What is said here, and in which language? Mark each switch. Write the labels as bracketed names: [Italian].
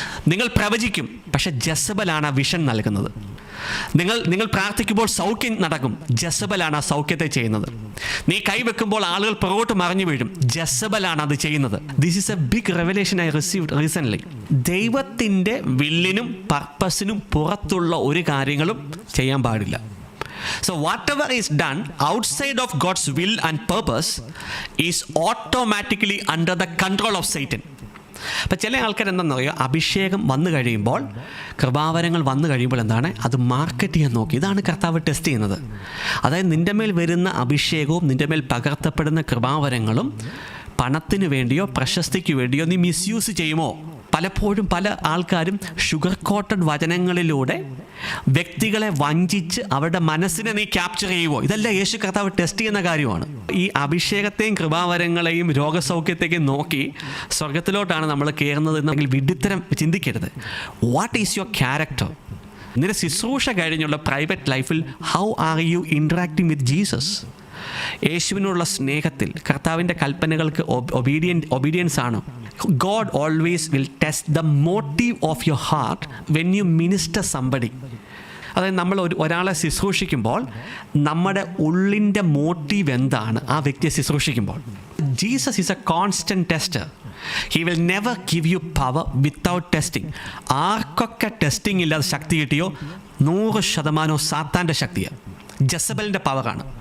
[Malayalam] നിങ്ങൾ പ്രവചിക്കും, പക്ഷെ ജസബലാണ് ആ വിഷൻ നൽകുന്നത്. നിങ്ങൾ പ്രാർത്ഥിക്കുമ്പോൾ സൗഖ്യം നടക്കും, ജസബലാണ് ആ സൗഖ്യത്തെ ചെയ്യുന്നത്. നീ കൈവെക്കുമ്പോൾ ആളുകൾ പുറകോട്ട് മറിഞ്ഞു വീഴും, ജസബലാണ് അത് ചെയ്യുന്നത്. [English] This is a big revelation I received recently. [Malayalam] ദൈവത്തിൻ്റെ വില്ലിനും പർപ്പസിനും പുറത്തുള്ള ഒരു കാര്യങ്ങളും ചെയ്യാൻ പാടില്ല. [English] So whatever is done outside of God's will and purpose is automatically under the control of Satan. [Malayalam] അപ്പം ചില ആൾക്കാർ എന്താണെന്നറിയോ, അഭിഷേകം വന്നു കഴിയുമ്പോൾ, കൃപാവരങ്ങൾ വന്നു കഴിയുമ്പോൾ എന്താണ്, അത് മാർക്കറ്റ് ചെയ്യാൻ നോക്കി. ഇതാണ് കർത്താവ് ടെസ്റ്റ് ചെയ്യുന്നത്. അതായത് നിൻ്റെ മേൽ വരുന്ന അഭിഷേകവും നിൻ്റെ മേൽ പകർത്തപ്പെടുന്ന കൃപാവരങ്ങളും പണത്തിന് വേണ്ടിയോ പ്രശസ്തിക്ക് വേണ്ടിയോ നീ മിസ്യൂസ് ചെയ്യുമോ? പലപ്പോഴും പല ആൾക്കാരും ഷുഗർ കോട്ടഡ് വചനങ്ങളിലൂടെ വ്യക്തികളെ വഞ്ചിച്ച് അവരുടെ മനസ്സിനെ നീ ക്യാപ്ചർ ചെയ്യുമോ? ഇതെല്ലാം യേശു കർത്താവ് ടെസ്റ്റ് ചെയ്യുന്ന കാര്യമാണ്. ഈ അഭിഷേകത്തെയും കൃപാവരങ്ങളെയും രോഗസൗഖ്യത്തേക്കും നോക്കി സ്വർഗത്തിലോട്ടാണ് നമ്മൾ കയറുന്നത് എന്നെങ്കിൽ വിഡ്ഢിത്തരം ചിന്തിക്കരുത്. [English] What is your character? [Malayalam] നിന്റെ ശുശ്രൂഷ കഴിഞ്ഞുള്ള പ്രൈവറ്റ് ലൈഫിൽ [English] How are you interacting with Jesus? [Malayalam] യേശുവിനുള്ള സ്നേഹത്തിൽ കർത്താവിൻ്റെ കൽപ്പനകൾക്ക് ഒബീഡിയൻസ് ആണ്. [English] God always will test the motive of your heart when you minister somebody. [Malayalam] അതായത് നമ്മൾ ഒരാളെ ശുശ്രൂഷിക്കുമ്പോൾ നമ്മുടെ ഉള്ളിൻ്റെ മോട്ടീവ് എന്താണ് ആ വ്യക്തിയെ ശുശ്രൂഷിക്കുമ്പോൾ. [English] Jesus is a constant tester. He will never give you power without testing. [Malayalam] ആർക്കൊക്കെ ടെസ്റ്റിംഗ് ഇല്ലാതെ ശക്തി കിട്ടിയോ 100% സാത്താൻ്റെ ശക്തിയാണ്, ജസബലിൻ്റെ പവറാണ്.